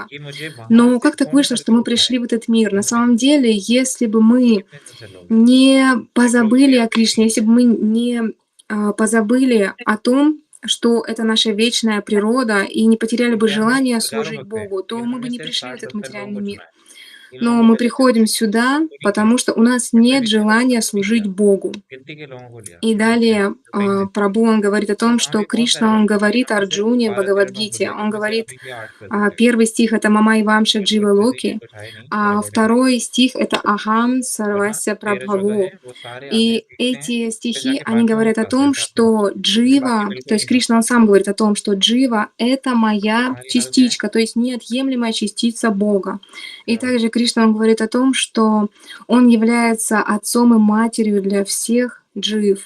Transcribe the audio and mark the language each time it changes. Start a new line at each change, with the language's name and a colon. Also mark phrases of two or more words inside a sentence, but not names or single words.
Russian: Но как так вышло, что мы пришли в этот мир? На самом деле, если бы мы не позабыли о Кришне, если бы мы не позабыли о том, что это наша вечная природа, и не потеряли бы желание служить Богу, то мы бы не пришли в этот материальный мир. Но мы приходим сюда, потому что у нас нет желания служить Богу. И далее Прабху, он говорит о том, что Кришна, он говорит Арджуне в Бхагавад-гите, он говорит, первый стих это
Sanskrit: «ममैव अंशो जीव लोके»,
Russian: а второй стих это
Sanskrit: «अहं सर्वस्य प्रभवो».
Russian: И эти стихи, они говорят о том, что джива, то есть Кришна, он сам говорит о том, что джива — это моя частичка, то есть неотъемлемая частица Бога. И также Кришна, он говорит о том, что он является отцом и матерью для всех джив.